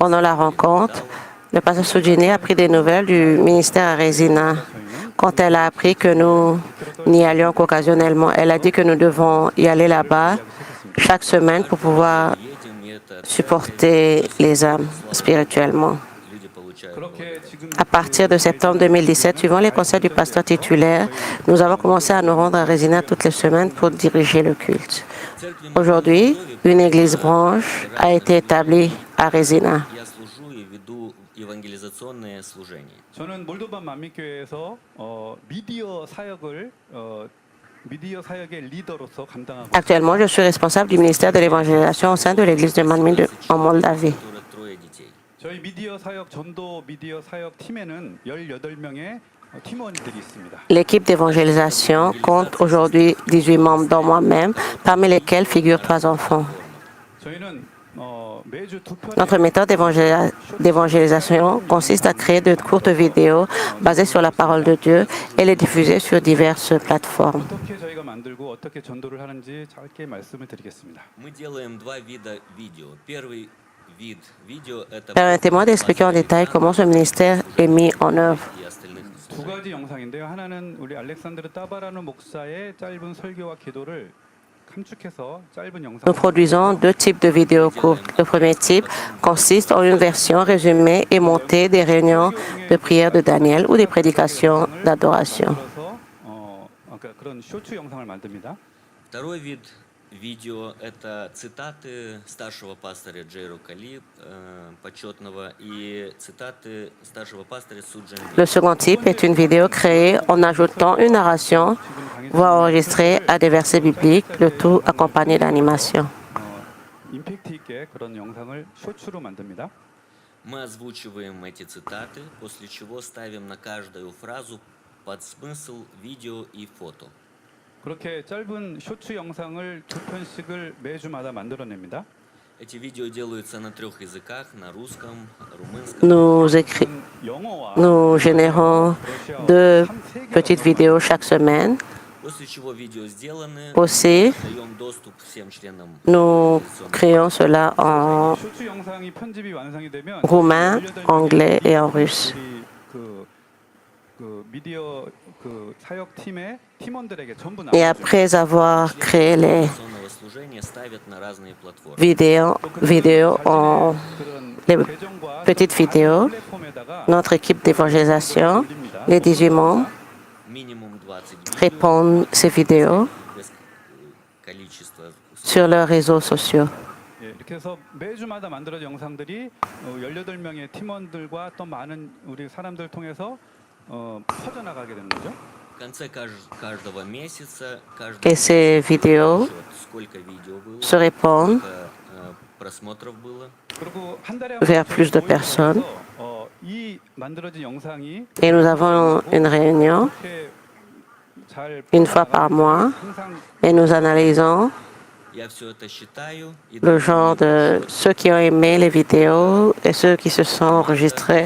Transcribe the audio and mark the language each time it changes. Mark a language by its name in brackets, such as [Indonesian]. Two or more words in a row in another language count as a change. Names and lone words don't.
[French] Pendant la [Russian] Суджин Ли [French] rencontre, [Russian] сказала, [French] le pasteur Sudin Lee a pris des nouvelles du ministère à Resina. Quand elle a appris que nous n'y allions qu'occasionnellement, elle a dit que nous devons y aller là-bas chaque semaine pour pouvoir [Russian] едем, и это [French] supporter les âmes spirituellement. [Russian] люди получают [Korean] 그렇게 지금 [French] À partir de septembre 2017, suivant les conseils du pasteur titulaire, nous avons commencé à nous rendre à Resina toutes les semaines pour diriger le culte. Aujourd'hui, une église branche a été établie à Resina. [Russian] Я служу и веду евангелизационное служение. [Korean] 저는 몰도바 만민교회에서 미디어 사역의 리더로서 감당하고 [French] Actuellement, je suis responsable du ministère de l'évangélisation au sein de l'église de Manmin en Moldavie. [Russian] Трое детей. [Korean] 저희 미디어 사역 전도 미디어 사역 팀에는 18명의 팀원들이 있습니다. [French] L'équipe d'évangélisation compte aujourd'hui 18 membres, dont moi-même, parmi lesquels figurent 3 enfants. [Korean] 저희는 매주 두 편의 [French] Notre méthode d'évangélisation consiste à créer de courtes vidéos basées sur la parole de Dieu et les diffuser sur diverses plateformes. [Korean] 어떻게 저희가 만들고 어떻게 전도를 하는지 짧게 말씀을 드리겠습니다. [Russian] Мы делаем два вида видео. Первый вид видео это [French] Permettez-moi d'expliquer en détail comment ce ministère est mis en œuvre. [Russian] и остальных [Korean] 두 가지 영상인데요. 하나는 우리 알렉산드르 따바라누 목사의 짧은 설교와 기도를 감축해서 짧은 영상. [French] Nous produisons 2 types de vidéos courtes. Le premier type consiste en une version résumée et montée des réunions de prière de Daniel ou des prédications d'adoration. [Korean] 그런 쇼츠 영상을 만듭니다. [Russian] Второй вид видео это цитаты старшего пастыря Джейру Кали, почетного, и цитаты старшего пастыря Суджин Ли. [French] Le second type est une vidéo créée en ajoutant une narration, voix enregistrée à des versets bibliques, le tout accompagné d'animation. [Korean] 임팩트 있게 그런 영상을 쇼츠로 만듭니다. [Russian] Мы озвучиваем эти цитаты, после чего ставим на каждую фразу под смысл видео и фото. [Korean] 그렇게 짧은 쇼츠 영상을 2편씩을 매주마다 만들어냅니다. [Russian] Эти видео делаются на 3 языках, на русском, румынском. [Korean] 영어와 [French] Nous générons 2 petites vidéos chaque semaine. [Russian] После чего видео сделаны, [French] Aussi, [Russian] даем доступ всем членам [French] nous créons cela en [Korean] 쇼츠 영상이 편집이 완성이 되면 [French] roumain, anglais et en russe. [Korean] 우리 그 미디어 그 사역 팀의 팀원들에게 전부 [French] Et [Korean] 나눠줘요. [French] après avoir créé les [Russian] информационного служения ставят на разные платформы. [French] vidéos en [Korean] 그런 [French] les [Korean] 계정과 [French] petites [Korean] 다른 [French] vidéos, [Korean] 플랫폼에다가 [French] notre équipe d'évangélisation, les 18 membres, [Russian] Минимум 20 видео [French] répondent ces vidéos [Russian] без количества. [French] sur leurs réseaux sociaux. [Korean] 예, 이렇게 해서 매주마다 만들어진 영상들이 18명의 팀원들과 또 많은 우리 사람들을 통해서 퍼져나가게 되는 거죠. [Russian] В конце каждого месяца [French] Et ces vidéos [Russian] сколько видео было, [French] se répandent [Russian] сколько просмотров было. [Korean] 그리고 한 달에 [French] vers plus de personnes. [Korean] 이 만들어진 영상이 [French] Et nous avons une réunion [Korean] 이렇게 잘 [French] une fois par mois [Korean] 항상 [French] et nous analysons [Russian] Я все это считаю и [French] le genre de ceux qui ont aimé les vidéos et ceux qui se sont enregistrés